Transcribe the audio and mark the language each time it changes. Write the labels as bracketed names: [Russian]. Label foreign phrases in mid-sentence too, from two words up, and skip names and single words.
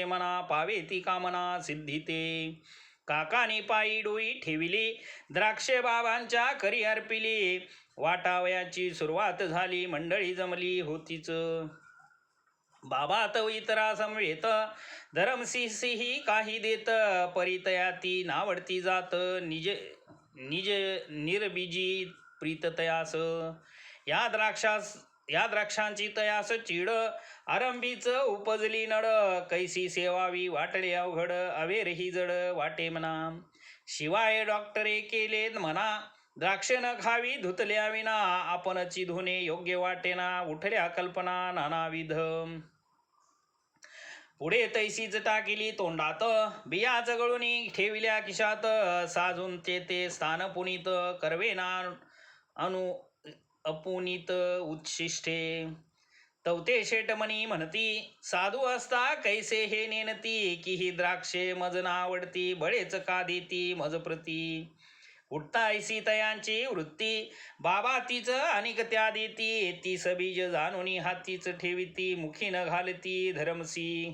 [Marathi] मना, पावे ती कामना सिद्धी ते, काकानी पायी डोई ठेविली, द्राक्षे बाबांच्या करी अर्पिली, वाटावयाची सुरुवात झाली, मंडळी जमली होतीच, बाबा तव इतरा समवेत, धरमसिंही काही देत, परितया ती नावडती जात, निज निज निर्बीजी प्रीत तयास, या द्राक्षांची तयास चीड, आरंभीच उपजली नड, कैसी सेवावी वाटले अवघड, अवेरही जड वाटे म्हणा, शिवाय डॉक्टरे केले म्हणा, द्राक्ष न खावी धुतल्या विना, आपणची धुणे योग्य वाटेना, उठल्या कल्पना नानाविध, पुढे तैसीच टाकिली तोंडात, बिया जगळून ठेविल्या खिशात, साजून ते स्थान पुनीत, करवेना अनु अपुनीत उच्छिष्टे, तवते शेटमणी म्हणती, साधू असता कैसे हे नेनती, की ही द्राक्षे मज नावडती, बळेच का देती मज प्रती, उठता ऐसी तयांची वृत्ती, बाबा तीच अनिक त्या देती, ती सबीज जाणून हातीच ठेविती, मुखी न घालती धरमसी,